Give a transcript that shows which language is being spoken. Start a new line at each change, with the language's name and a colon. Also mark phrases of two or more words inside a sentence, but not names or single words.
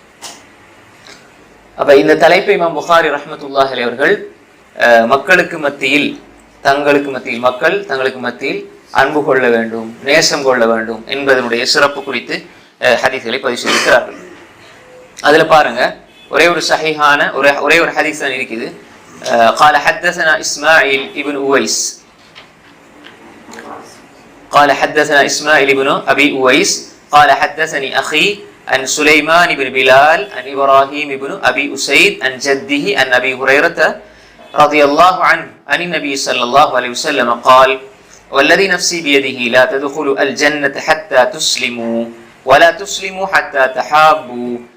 Tamil: அப்ப இந்த தலைப்பை இமாம் புகாரி
Arabic: رحمة الله عليه
Tamil: அவர்கள் மக்களுக்கு மத்தியில் மக்கள் தங்களுக்கு மத்தியில் அன்பு கொள்ள வேண்டும், நேசம் கொள்ள வேண்டும் என்பதனுடைய சிறப்பு குறித்து ஹதீஸ்களை பதிவு செய்திருக்கிறார்கள். அதுல பாருங்க, ஒரே ஒரு சஹீஹான ஒரே ஒரு ஹதீஸ் தான் இருக்குது.
Arabic: قال حدثنا إسماعيل ابن أويس قال حدثنا إسماعيل بن أبي أويس قال حدثني أخي عن سليمان بن بلال عن إبراهيم بن أبي أسيد عن جده عن أبي هريرة رضي الله عنه عن النبي صلى الله عليه وسلم قال والذي نفسي بيده لا تدخلوا الجنة حتى تسلموا ولا تسلموا حتى تحابوا